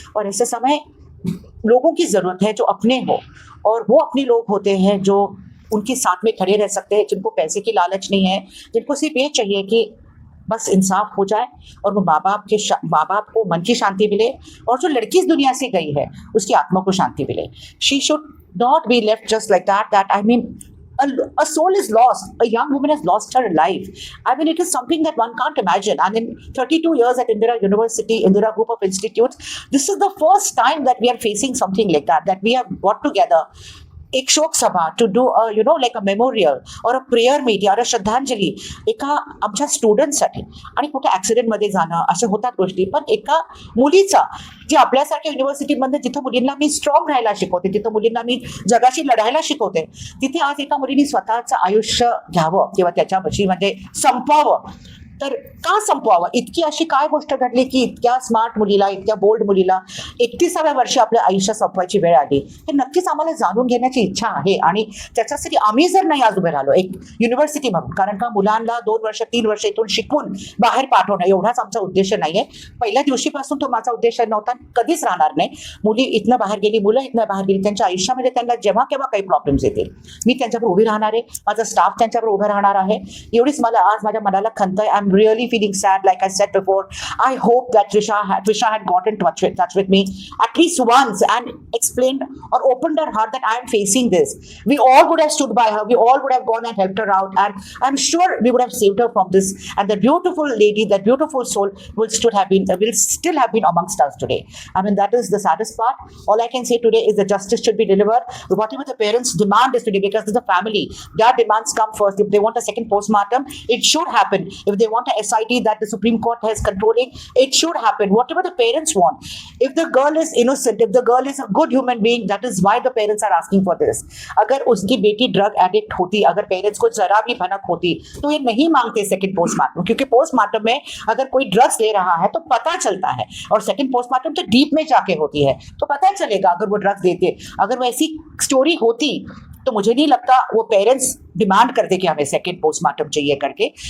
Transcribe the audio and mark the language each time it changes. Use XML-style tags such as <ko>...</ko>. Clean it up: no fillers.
<hi>और ऐसे समय लोगों की ज़रूरत है जो अपने हो, और वो अपने लोग होते हैं जो उनके साथ में खड़े रह सकते हैं, जिनको पैसे की लालच नहीं है, जिनको सिर्फ ये चाहिए कि बस इंसाफ हो जाए और वो माँ बाप को मन की शांति मिले, और जो लड़की इस दुनिया से गई है उसकी आत्मा को शांति मिले।</hi> <en>She should not be left just like that I mean a soul is lost. A young woman has lost her life. I mean, it is something that one can't imagine. And in 32 years at Indira University, Indira Group of Institutes, this is the first time that we are facing something like that we have got together</en> <hi>एक शोक सभा</hi> <en>to do like a memorial or a prayer meeting or a shraddhanjali</en> <mr>एका आमच्या स्टुडंटसाठी. आणि कुठे ॲक्सिडेंटमध्ये जाणं अशा होतात गोष्टी, पण एका मुलीचा जी आपल्यासारख्या युनिव्हर्सिटीमध्ये जिथं मुलींना मी स्ट्रॉंग राहायला शिकवते, तिथं मुलींना मी जगाशी लढायला शिकवते, तिथे आज एका मुलीने स्वतःचं आयुष्य घ्यावं किंवा त्याच्यापाशी म्हणजे संपवावं. तर का संपवावं? इतकी अशी काय गोष्ट घडली की इतक्या स्मार्ट मुलीला, इतक्या बोल्ड मुलीला 31व्या वर्षी आपलं आयुष्य संपवायची वेळ आली? हे नक्कीच आम्हाला जाणून घेण्याची इच्छा आहे, आणि त्याच्यासाठी आम्ही जर नाही आज उभे राहिलो एक युनिव्हर्सिटी म्हणून, कारण का मुलांना 2 वर्ष 3 वर्ष इथून शिकवून बाहेर पाठवणं एवढाच आमचा उद्देश नाहीये. पहिल्या दिवशीपासून तो माझा उद्देश नव्हता, कधीच राहणार नाही. मुली इथनं बाहेर गेली, मुलं इथनं बाहेर गेली, त्यांच्या आयुष्यामध्ये त्यांना जेव्हा केव्हा काही प्रॉब्लेम्स येतील, मी त्यांच्याबरोबर उभी राहणार आहे, माझा स्टाफ त्यांच्याबरोबर उभं राहणार आहे. एवढीच मला आज माझ्या मनाला खंत आहे.</mr> <en>I'm really feeling sad, like I said before. I hope that Trisha had got in touch with me at least once and explained or opened her heart that I am facing this. We all would have stood by her. We all would have gone and helped her out, and I'm sure we would have saved her from this. And that beautiful lady, that beautiful soul, will still have been amongst us today. I mean, that is the saddest part. All I can say today is that justice should be delivered. Whatever the parents' demand is today, because it's the family, their demands come first. If they want a second postmortem, it should happen. If they want a SIT that the Supreme Court has controlling, it should happen. Whatever the parents want. If the girl is innocent, if the girl is a good human being, that is why the parents are asking for this.</en> <hi>अगर उसकी बेटी drug addict होती, अगर parents को जरा भी भनक होती, तो ये नहीं मांगते सेकंड पोस्टमार्टम, क्योंकि पोस्टमार्टम में अगर कोई ड्रग्स ले रहा है तो पता चलता है, और सेकंड पोस्टमार्टम तो डीप में जाके होती है, तो पता चलेगा अगर वो ड्रग्स देते. अगर वो ऐसी स्टोरी होती तो मुझे नहीं लगता वो पेरेंट्स डिमांड करते कि हमें सेकंड पोस्टमार्टम चाहिए करके.</hi>